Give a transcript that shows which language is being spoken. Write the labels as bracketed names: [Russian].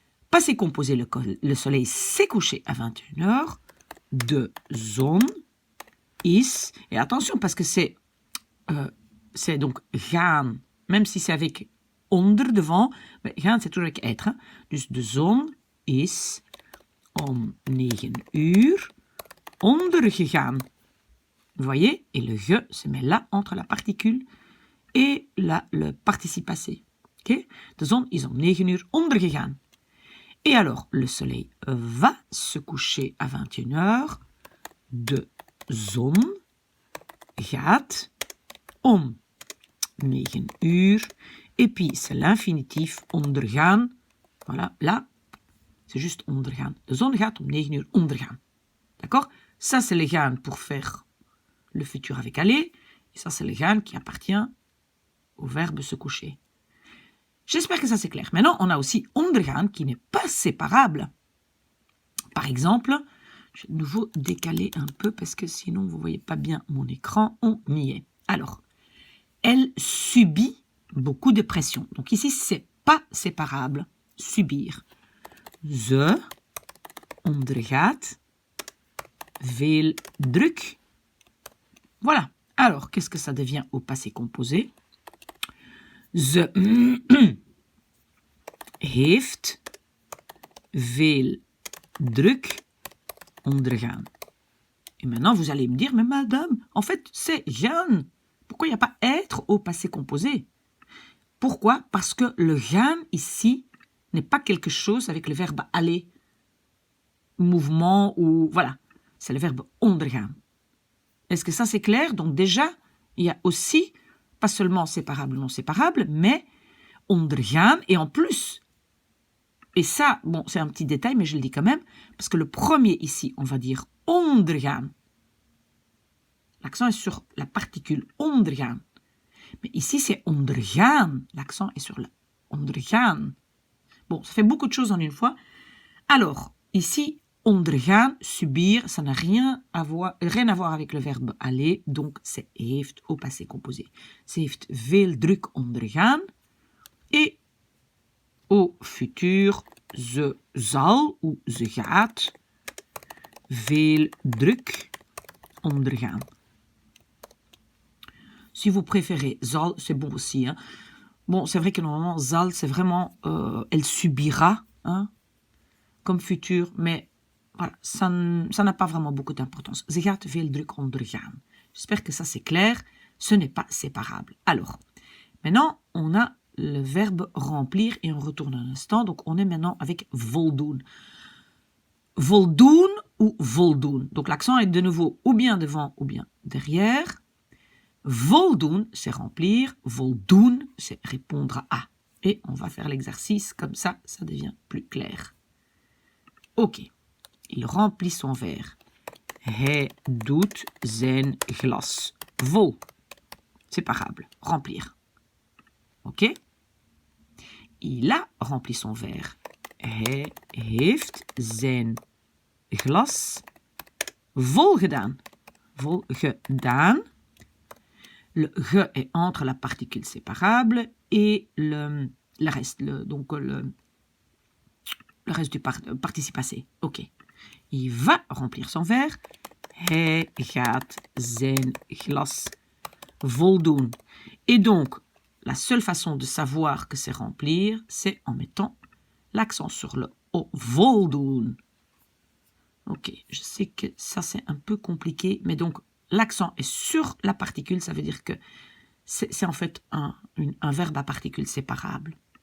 [French] Passé composé, le soleil s'est couché à 21h. [Dutch] De zon is, [French] et attention parce que c'est donc gaan, même si c'est avec onder devant, mais gaan c'est toujours avec être. Hein. [Dutch] Dus de zon is om 9 uur ondergegaan. [French] Vous voyez? Et le je se met là entre la particule et le participe passé. Okay? [Dutch] De zon is om 9 uur ondergegaan. [French] Et alors, le soleil va se coucher à 21h. [Dutch] De zon gaat om 9 uur. [French] Et puis, c'est l'infinitif ondergaan. Voilà, là, c'est juste ondergaan. [Dutch] De zon gaat om 9 uur ondergaan. [French] D'accord? Ça, c'est le gaan pour faire le futur avec aller. Et ça, c'est le gaan qui appartient au verbe se coucher. J'espère que ça c'est clair. Maintenant, on a aussi ondergaan qui n'est pas séparable. Par exemple, je vais de nouveau décaler un peu parce que sinon vous ne voyez pas bien mon écran. On y est. Alors, elle subit beaucoup de pression. Donc ici, c'est pas séparable. Subir. [Dutch] Ze ondergaat veel druk. [French] Voilà. Alors, qu'est-ce que ça devient au passé composé? [Dutch] Ze heeft veel druk ondergaan. [French] Et maintenant, vous allez me dire, mais madame, en fait, c'est gaan. Pourquoi il n'y a pas être au passé composé? Pourquoi? Parce que le gaan, ici, n'est pas quelque chose avec le verbe aller, mouvement ou... Voilà, c'est le verbe ondergaan. Est-ce que ça, c'est clair? Donc déjà, il y a aussi... pas seulement séparable, non séparable, mais ondergaan, et en plus, et ça, bon, c'est un petit détail, mais je le dis quand même, parce que le premier ici, on va dire ondergaan. L'accent est sur la particule ondergaan. Mais ici, c'est ondergaan. L'accent est sur la ondergaan. Bon, ça fait beaucoup de choses en une fois. Alors, ici, ondergaan, subir, ça n'a rien à voir avec le verbe aller, donc c'est heeft au passé composé. [Dutch] Ze heeft veel druk ondergaan. [French] Et au futur, [Dutch] ze zal ou ze gaat veel druk ondergaan. [French] Si vous préférez zal, c'est bon aussi. Hein. Bon, c'est vrai que normalement, zal, c'est vraiment, elle subira, hein, comme futur, mais voilà, ça n'a pas vraiment beaucoup d'importance. [Dutch] Ze gaat veel druk ondergaan. [French] J'espère que ça c'est clair. Ce n'est pas séparable. Alors, maintenant, on a le verbe remplir et on retourne un instant. Donc, on est maintenant avec voldoen. Voldoen ou voldoen. Donc, l'accent est de nouveau ou bien devant ou bien derrière. Voldoen, c'est remplir. Voldoen, c'est répondre à. Et on va faire l'exercice, comme ça devient plus clair. Ok. Il remplit son verre. [Dutch] Hij doet zijn glas vol. [French] Séparable. Remplir. Ok? Il a rempli son verre. [Dutch] Hij heeft zijn glas vol gedaan. Vol gedaan. [French] Le ge est entre la particule séparable et le reste, le reste du participe passé. Ok. Il va remplir son verre. [Dutch] Hij gaat zijn glas voldoen. [French] Et donc, la seule façon de savoir que c'est remplir, c'est en mettant l'accent sur le O. Voldoen. Ok, je sais que ça c'est un peu compliqué, mais donc l'accent est sur la particule, ça veut dire que c'est en fait un verbe à particule séparable.